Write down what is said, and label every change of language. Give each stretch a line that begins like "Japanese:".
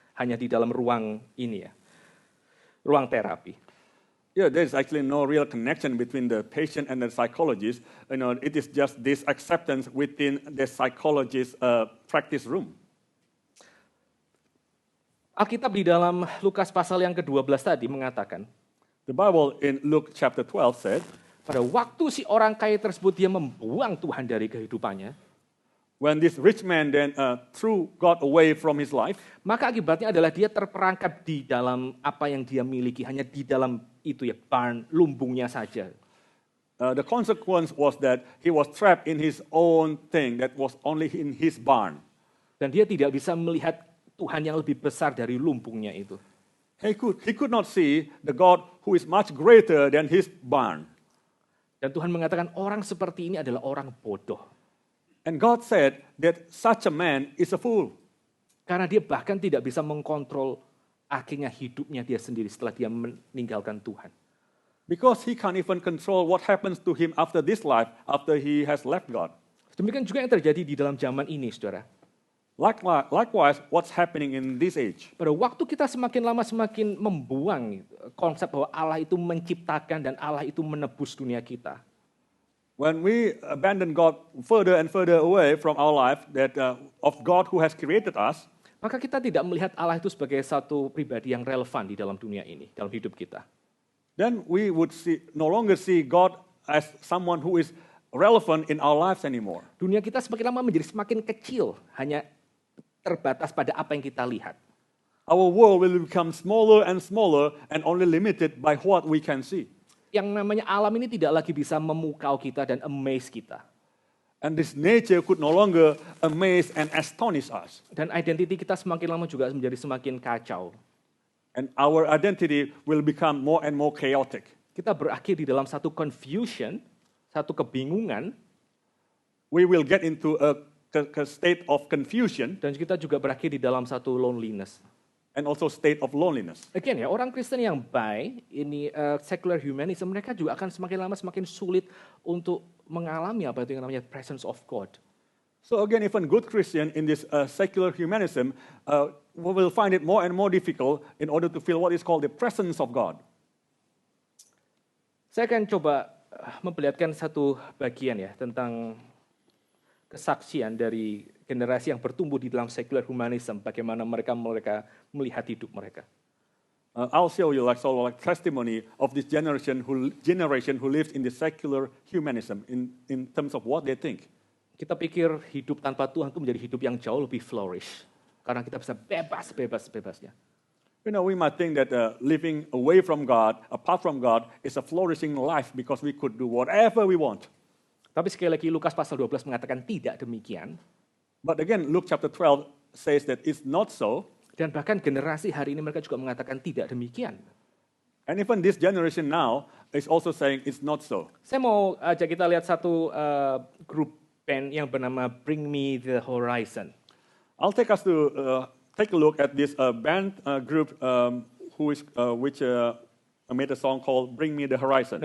Indonesian: Hanya di dalam ruang ini ya, ruang terapi.
English: Yeah, there is actually no real connection between the patient and the psychologist. You know, it is just this acceptance within the psychologist's practice room.
Indonesian: Alkitab di dalam Lukas pasal yang ke-12 tadi mengatakan,
English: The Bible in Luke chapter 12 said,
Indonesian: pada waktu si orang kaya tersebut dia membuang Tuhan dari kehidupannya,
English: when this rich man then threw God away from his life,
Indonesian: maka akibatnya adalah dia terperangkap di dalam apa yang dia miliki, hanya di dalam itu ya, barn, lumbungnya saja.
English: The consequence was that he was trapped in his own thing that was only in his barn.
Indonesian: Dan dia tidak bisa melihat Tuhan yang lebih besar dari lumbungnya itu.
English: He could not see the God who is much greater than his barn.
Indonesian: Dan Tuhan mengatakan orang seperti ini adalah orang bodoh.
English: And God said that such a man is a fool.
Indonesian: Karena dia bahkan tidak bisa mengkontrol akhirnya hidupnya dia sendiri setelah dia meninggalkan Tuhan.
English: Because he can't even control what happens to him after this life, after he has left God.
Indonesian: Demikian juga yang terjadi di dalam zaman ini, saudara.
English: Likewise, what's happening in this age?
Indonesian: Pada waktu kita semakin lama semakin membuang konsep bahwa Allah itu menciptakan dan Allah itu menebus dunia kita.
English: When we abandon God further and further away from our life, that of God who has created us,
Indonesian: maka kita tidak melihat Allah itu sebagai satu pribadi yang relevan di dalam dunia ini, dalam hidup kita.
English: then we would no longer see God as someone who is relevant in our lives anymore.
Indonesian: Dunia kita semakin lama menjadi semakin kecil, hanya terbatas pada apa yang kita lihat.
English: Our world will become smaller and smaller and only limited by what we can see.
Indonesian: Yang namanya alam ini tidak lagi bisa memukau kita dan amaze kita.
English: And this nature could no longer amaze and astonish us.
Indonesian: Dan identiti kita semakin lama juga menjadi semakin kacau.
English: And our identity will become more and more chaotic.
Indonesian: Kita berakhir di dalam satu confusion, satu kebingungan.
English: We will get into a state of confusion.
Indonesian: Dan kita juga berakhir di dalam satu loneliness.
English: And also state of loneliness.
Indonesian: Again ya, orang Kristen yang baik, ini
English: secular humanism,
Indonesian: mereka juga akan semakin lama semakin sulit untuk mengalami apa itu yang namanya
English: presence of God. So again, even good Christian in this secular humanism will find it more and more difficult in order to feel what is called the presence of God.
Indonesian: Saya akan coba memperlihatkan satu bagian ya tentang kesaksian dari generasi yang bertumbuh di dalam
English: secular humanism,
Indonesian: bagaimana mereka melihat hidup mereka.
English: I'll show you like testimony of this generation who lives in the secular humanism in terms of what they think.
Indonesian: Kita pikir hidup tanpa Tuhan itu menjadi hidup yang jauh lebih flourish. Karena kita bisa bebasnya.
English: You know, we might think that living away from God, apart from God, is a flourishing life because we could do whatever we want.
Indonesian: Tapi sekali lagi Lukas pasal 12 mengatakan tidak demikian.
English: But again, Luke chapter 12 says that it's not so.
Indonesian: Dan bahkan generasi hari ini mereka juga mengatakan tidak demikian.
English: And even this generation now is also saying it's not so.
Indonesian: Saya mau ajak kita lihat satu grup band yang bernama Bring Me the Horizon.
English: I'll take us to take a look at this band group which made a song called Bring Me the Horizon.